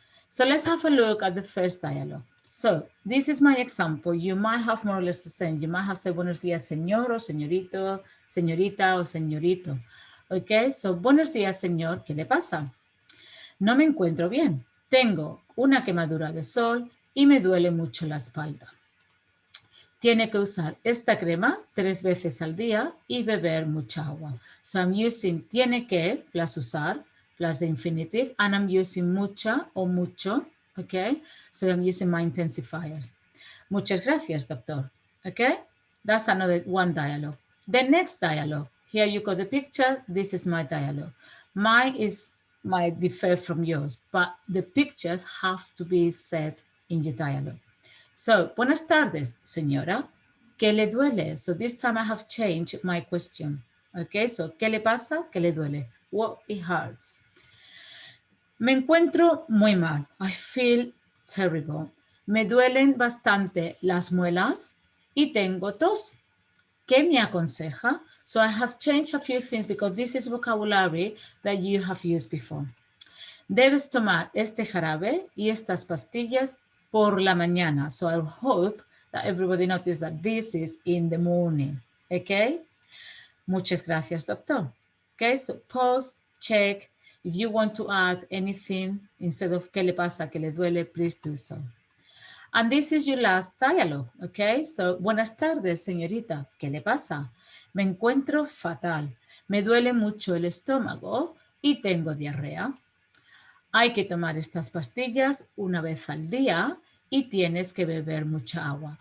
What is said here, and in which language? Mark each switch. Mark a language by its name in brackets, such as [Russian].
[English] So let's have a look at the first dialogue. So this is my example. You might have more or less the same. You might have said [Spanish] buenos días, señor, o señorito, señorita, o señorito. Okay, so buenos días, señor, ¿qué le pasa? No me encuentro bien. Tengo una quemadura de sol y me duele mucho la espalda. Tiene que usar esta crema 3 veces al día y beber mucha agua. [English] So I'm using tiene que plus usar plus the infinitive, and I'm using mucha or mucho, okay? So I'm using my intensifiers. [Spanish] Muchas gracias, doctor, [English] okay? That's another one dialogue. The next dialogue, here you got the picture, this is my dialogue. Mine is might differ from yours, but the pictures have to be said in your dialogue. [Spanish] So, buenas tardes, señora. ¿Qué le duele? [English] So this time I have changed my question. [Spanish] Okay, so ¿qué le pasa? ¿Qué le duele? [English] What it hurts. [Spanish] Me encuentro muy mal. [English] I feel terrible. [Spanish] Me duelen bastante las muelas y tengo tos. ¿Qué me aconseja? [English] So I have changed a few things because this is vocabulary that you have used before. [Spanish] Debes tomar este jarabe y estas pastillas por la mañana. [English] So I hope that everybody noticed that this is in the morning. Okay? [Spanish] Muchas gracias, doctor. [English] Okay, so pause, check. If you want to add anything instead of [Spanish] ¿qué le pasa? ¿Qué le duele? [English] Please do so. And this is your last dialogue, okay? [Spanish] So, buenas tardes, señorita. ¿Qué le pasa? Me encuentro fatal. Me duele mucho el estómago y tengo diarrea. Hay que tomar estas pastillas una vez al día y tienes que beber mucha agua.